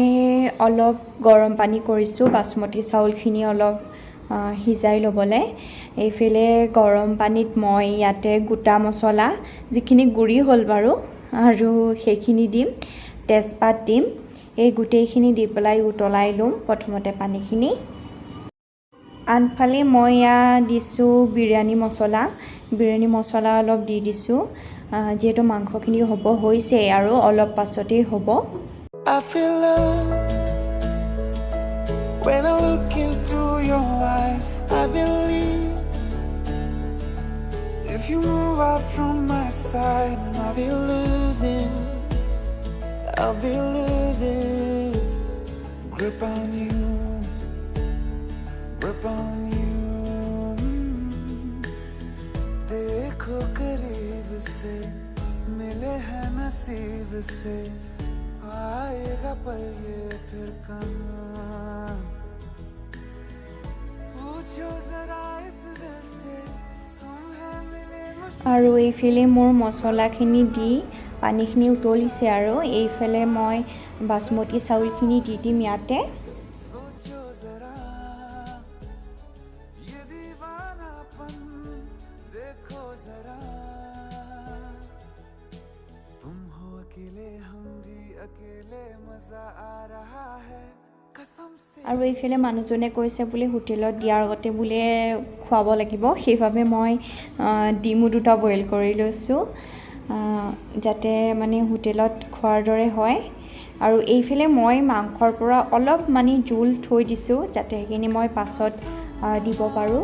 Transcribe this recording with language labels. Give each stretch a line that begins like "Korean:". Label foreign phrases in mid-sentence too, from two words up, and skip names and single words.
Assamese: অলপ গৰম পানী কৰিছোঁ বাসমতি চাউলখিনি অলপ সিজাই ল'বলৈ এইফালে গৰম পানীত মই ইয়াতে গোটা মছলা যিখিনি গুড়ি হ'ল বাৰু আৰু সেইখিনি দিম তেজপাত দিম এই গোটেইখিনি দি পেলাই উতলাই ল'ম প্ৰথমতে পানীখিনি আনফালে মই ইয়াত দিছোঁ বিৰিয়ানী মছলা অলপ দি দিছোঁ যিহেতু মাংসখিনি হ'ব হৈছে আৰু অলপ পাছতেই হ'ব
English: I feel love when I look into your eyes. I believe if you move out from my side, I'll be losing grip on you.
Hindi: देखो करीब से मिले हैं नसीब से आएगा पल ये फिर कहाँ पूछो जरा इस दिल से हम हैं मिले
Assamese: আৰু এইফালে মোৰ মছলাখিনি দি পানীখিনি উতলিছে আৰু এইফালে মই বাসমতি চাউলখিনি দি দিম ইয়াতে।
Hindi: सोचो जरा ये दीवानापन देखो जरा तुम हो अकेले हम भी अकेले मजा आ रहा है कसम से
Assamese: আৰু এইফালে মানুহজনে কৈছে বোলে হোটেলত দিয়াৰ আগতে বোলে খুৱাব লাগিব, সেইবাবে মই ডিমো দুটা বইল কৰি লৈছোঁ যাতে মানে হোটেলত খোৱাৰ দৰে হয়। আৰু এইফালে মই মাংসৰ পৰা অলপ মানে জোল থৈ দিছোঁ যাতে সেইখিনি মই পাছত দিব পাৰোঁ।